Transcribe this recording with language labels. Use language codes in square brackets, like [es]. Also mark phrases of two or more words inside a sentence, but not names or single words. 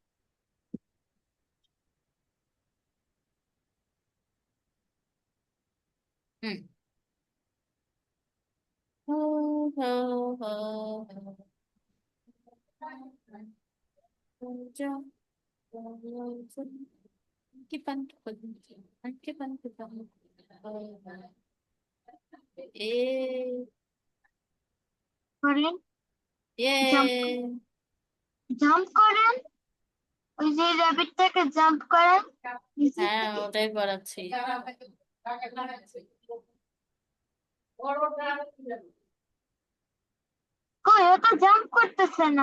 [vi] হুম। হো, হো, হো, হো। Cái bánh của mình, cái bánh của mình. Ê, [bn] করেন, জাম্প, [en] yeah. [bn] জাম্প করেন, ওই যে র্যাবিটটাকে জাম্প করেন নিচের হ্যাঁ, দিকে। ওটাই করাচ্ছি। কই, ও তো জাম্প করতেছে না।